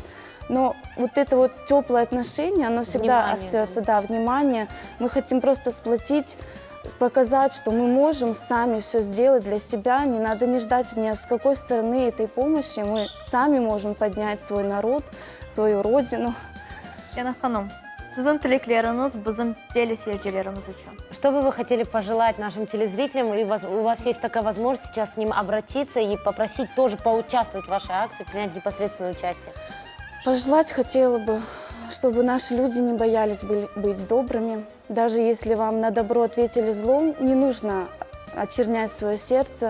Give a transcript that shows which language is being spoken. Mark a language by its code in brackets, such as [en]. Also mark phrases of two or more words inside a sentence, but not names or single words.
[ru] Но вот это вот теплое отношение, оно всегда Внимание, остается, да, внимание. Мы хотим просто сплотить, показать, что мы можем сами все сделать для себя, не надо не ждать ни с какой стороны этой помощи, мы сами можем поднять свой народ, свою родину. [crh] Яна ханым, sizin tilekleringiz bizim teleseyircilerimiz uchun. [ru] Что бы вы хотели пожелать нашим телезрителям? И у вас есть такая возможность сейчас к ним обратиться и попросить тоже поучаствовать в вашей акции, принять непосредственное участие. Пожелать хотела бы, чтобы наши люди не боялись быть добрыми. Даже если вам на добро ответили злом, не нужно очернять свое сердце.